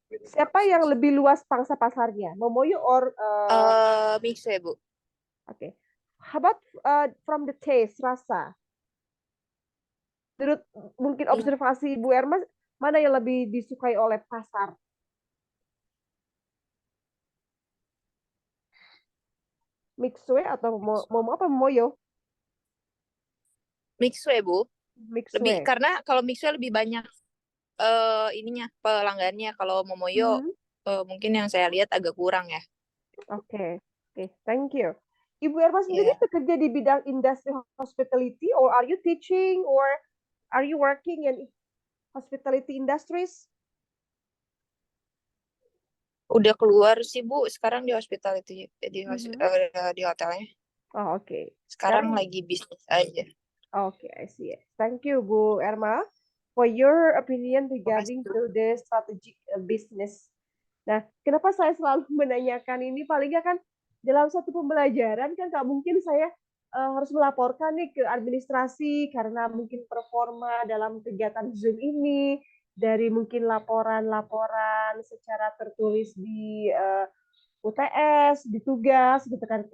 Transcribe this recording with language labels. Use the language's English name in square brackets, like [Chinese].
[Indonesian] Siapa yang lebih luas pangsa pasarnya, Momoyo or Mixue Bu? Oke. [English] How about from the taste, rasa? [Indonesian] Menurut mungkin observasi Bu Erma, mana yang lebih disukai oleh pasar? Mixue atau Momoyo? Mixue Bu. Mixue. Lebih karena kalau Mixue lebih banyak ininya pelanggannya. Kalau Momoyo mungkin yang saya lihat agak kurang ya. [English] Oke, thank you. [Indonesian] Ibu Erma sendiri bekerja di bidang industri hospitality, [English] or are you teaching, or are you working in hospitality industries? [Indonesian] Udah keluar sih Bu, sekarang di hospitality, di hotelnya. Oh, oke. Sekarang lagi bisnis aja. [English] Oke, I see. Thank you Bu Erma for your opinion regarding to the strategic business. [Indonesian] Nah, kenapa saya selalu menanyakan ini? Paling nggak kan dalam satu pembelajaran kan nggak mungkin saya harus melaporkan nih ke administrasi karena mungkin performa dalam kegiatan Zoom ini, dari mungkin laporan-laporan secara tertulis di UTS, di tugas gitu kan.